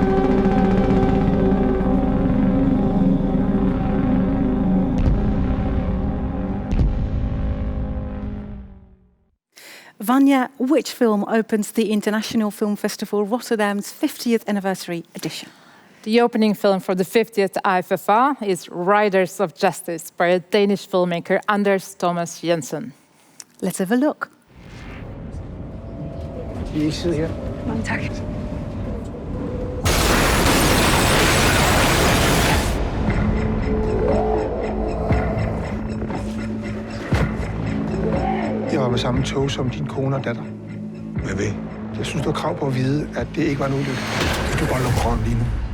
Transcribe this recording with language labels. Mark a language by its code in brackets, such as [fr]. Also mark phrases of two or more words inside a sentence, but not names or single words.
[en] Vanya, which film opens the International Film Festival Rotterdam's 50th anniversary edition? The opening film for the 50th IFFR is Riders of Justice by a Danish filmmaker, Anders Thomas Jensen. Let's have a look. You sit here. [da] Mange tak. Jeg var med samme tog som din kone og datter. Hvad ved? Jeg synes, du har krav på at vide, at det ikke var en ulykke. Du kan bare lukke røven lige nu.